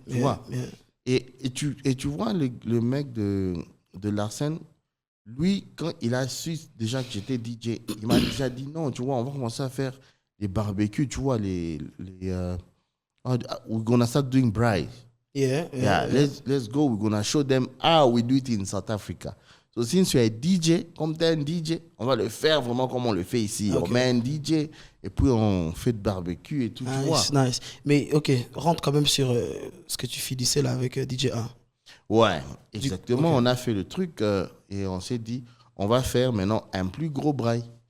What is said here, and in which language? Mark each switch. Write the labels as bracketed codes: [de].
[fr] Tu vois. Et tu vois le mec de Larsen, lui, quand il a su déjà que j'étais DJ, il m'a déjà dit non, tu vois, on va commencer à faire les barbecues, tu vois, [en] we're gonna start doing braai. Yeah, let's go, we're gonna show them how we do it in South Africa. So since [fr] tu es DJ, comme tu es un DJ, on va le faire vraiment comme on le fait ici. Ok. On met un DJ et puis on fait de barbecue et tout, tu vois. [en] Nice. [fr] Mais ok, rentre quand même sur ce que tu finissais là avec DJ A. Ouais, exactement. ok. On a fait le truc et on s'est dit, on va faire maintenant un plus gros braai.